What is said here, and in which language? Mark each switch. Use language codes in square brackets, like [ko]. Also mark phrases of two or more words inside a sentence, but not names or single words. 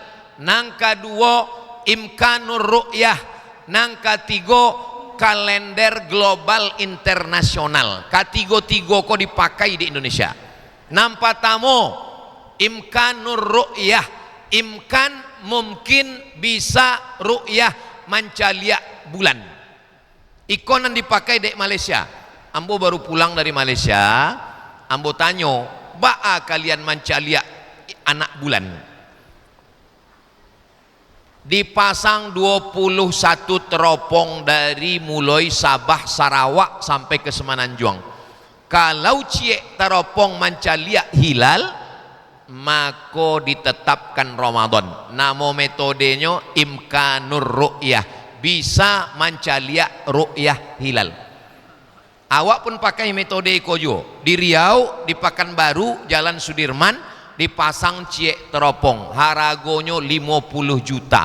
[min] Nang kedua [ar] إمكان الرؤية. [min] Nang ketiga kalender global internasional. Ketiga-tiga kok dipakai di Indonesia. Nampak tamu [ar] إمكان الرؤية, [min] imkan mungkin bisa ru'yah mancalia bulan. Ikonan dipakai di Malaysia. Ambo baru pulang dari Malaysia, ambo tanyo, ba'a kalian mancalia anak bulan. [id] Dipasang 21 teropong dari mulai Sabah Sarawak sampai ke Semenanjung. [min] Kalau ciek teropong mancalia hilal, maka ditetapkan Ramadan. Nama metodenya [ar] إمكان الرؤية, [min] bisa mancalia [ar] رؤية الهلال. [min] Awak pun pakai metode ikojo. Di Riau, di Pekanbaru, Jalan Sudirman, dipasang ciek teropong, haragonyo 50 juta.